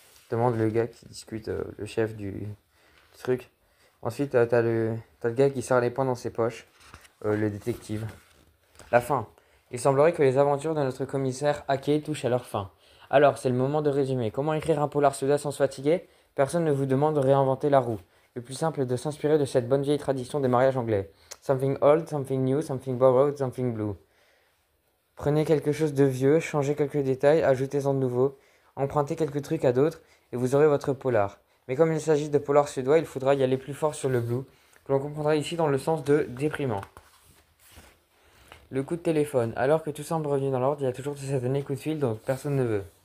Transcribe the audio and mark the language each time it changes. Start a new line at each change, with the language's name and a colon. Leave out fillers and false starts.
French: Demande le gars qui discute, le chef du truc. Ensuite, t'as le gars qui serre les poings dans ses poches. le détective. La fin. Il semblerait que les aventures de notre commissaire Hake touchent à leur fin. Alors, c'est le moment de résumer. Comment écrire un polar suédois sans se fatiguer? Personne ne vous demande de réinventer la roue. Le plus simple est de s'inspirer de cette bonne vieille tradition des mariages anglais.
English: Something old, something new, something borrowed, something blue.
French: Prenez quelque chose de vieux, changez quelques détails, ajoutez-en de nouveaux, empruntez quelques trucs à d'autres, et vous aurez votre polar. Mais comme il s'agit de polar suédois, il faudra y aller plus fort sur le blue, que l'on comprendra ici dans le sens de déprimant. Le coup de téléphone. Alors que tout semble revenu dans l'ordre, il y a toujours ce satané coup de fil dont personne ne veut.